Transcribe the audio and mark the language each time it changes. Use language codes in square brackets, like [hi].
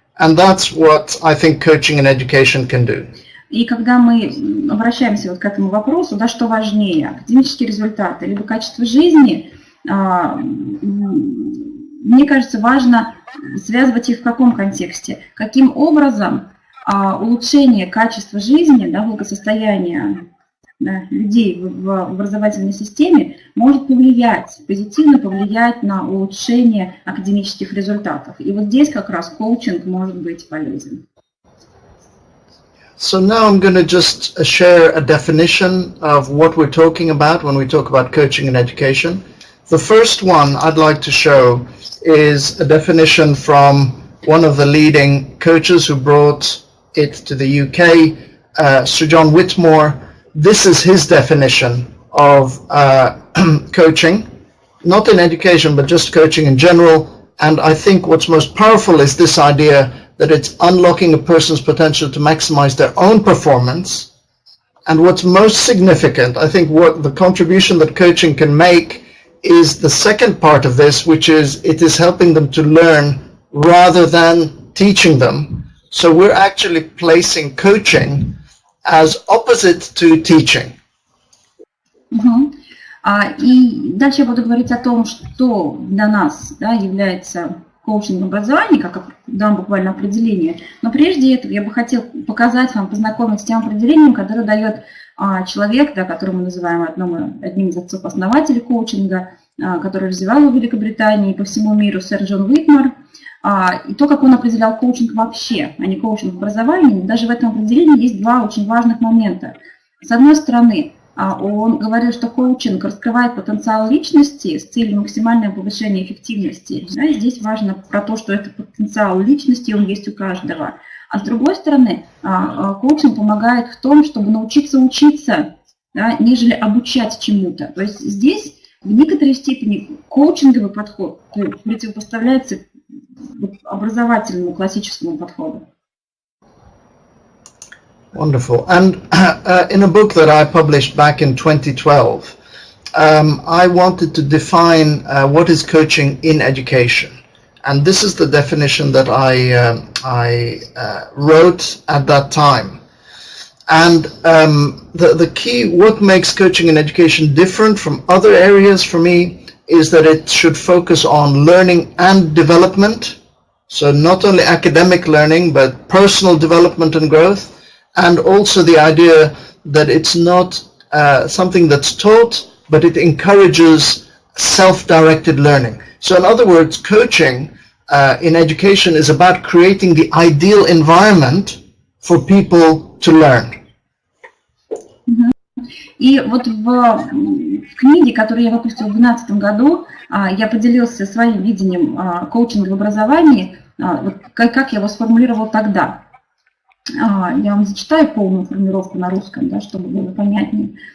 [en] And that's what I think coaching and education can do. [ru] И когда мы обращаемся вот к этому вопросу, что важнее, академические результаты либо качество жизни, мне кажется, важно связывать их в каком контексте, каким образом улучшение качества жизни, благосостояния людей в образовательной системе может позитивно повлиять на улучшение академических результатов. И вот здесь как раз коучинг может быть полезен. [en] So now I'm going to just share a definition of what we're talking about when we talk about coaching and education. The first one I'd like to show is a definition from one of the leading coaches who brought it to the UK, Sir John Whitmore. This is his definition of coaching, not in education, but just coaching in general. And I think what's most powerful is this idea that it's unlocking a person's potential to maximize their own performance And what's most significant, I think what the contribution that coaching can make is the second part of this, which is it is helping them to learn rather than teaching them. So we're actually placing coaching as opposite to teaching. [ru] И дальше я буду говорить о том, что для нас, да, является коучинг образования, как дам буквально определение. Но прежде этого я бы хотел показать вам, познакомить с тем определением, которое дает человек, да, который мы называем одним из отцов-основателей коучинга, который развивал его в Великобритании и по всему миру, сэр Джон Уитмар. И то, как он определял коучинг вообще, а не коучинг в образовании, даже в этом определении есть два очень важных момента. С одной стороны, он говорил, что коучинг раскрывает потенциал личности с целью максимального повышения эффективности. Да, и здесь важно про то, что это потенциал личности, он есть у каждого. А с другой стороны, коучинг помогает в том, чтобы научиться учиться, да, нежели обучать чему-то. То есть здесь в некоторой степени коучинговый подход противопоставляется образовательному классическому подходу. [en] Wonderful. And in a book that I published back in 2012, I wanted to define what is coaching in education. And this is the definition that I wrote at that time. And the key, what makes coaching in education different from other areas for me, is that it should focus on learning and development. So not only academic learning, but personal development and growth. And also the idea that it's not something that's taught, but it encourages self-directed learning. So in other words, coaching in education is about creating the ideal environment for people to learn. [ru] И вот в книге, которую я выпустила в 2012 году, я поделился своим видением коучинга в образовании, вот как я его сформулировал тогда. Я вам зачитаю полную формулировку на русском, да, чтобы было понятнее.